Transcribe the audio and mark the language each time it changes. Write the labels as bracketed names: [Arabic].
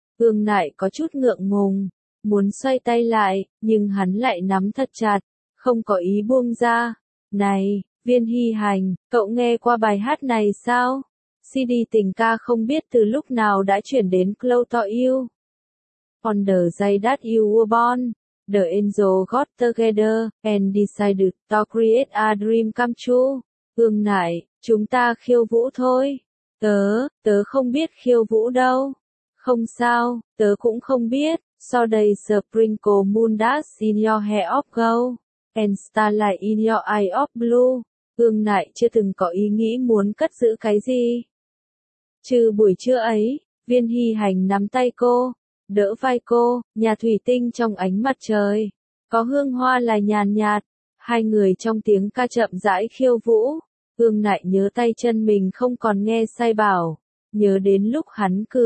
[Vietnamese] Ương Nại có chút ngượng ngùng. Muốn xoay tay lại, nhưng hắn lại nắm thật chặt. Không có ý buông ra. Này, Viên Hy Hành, cậu nghe qua bài hát này sao? CD tình ca không biết từ lúc nào đã chuyển đến Close to You. [English] On the day that you were born, the angel got together, and decided to create a dream come true. [Vietnamese] Ương Nại, chúng ta khiêu vũ thôi. Tớ không biết khiêu vũ đâu. Không sao, tớ cũng không biết. [English] So day the sprinkle moon dust in your hair of gold, and starlight in your eye of blue. [Vietnamese] Ương Nại chưa từng có ý nghĩ muốn cất giữ cái gì. Trừ buổi trưa ấy, Viên Hy Hành nắm tay cô. Đỡ vai cô, nhà thủy tinh trong ánh mặt trời, có hương hoa là nhàn nhạt, hai người trong tiếng ca chậm rãi khiêu vũ, Ương Nại nhớ tay chân mình không còn nghe sai bảo, nhớ đến lúc hắn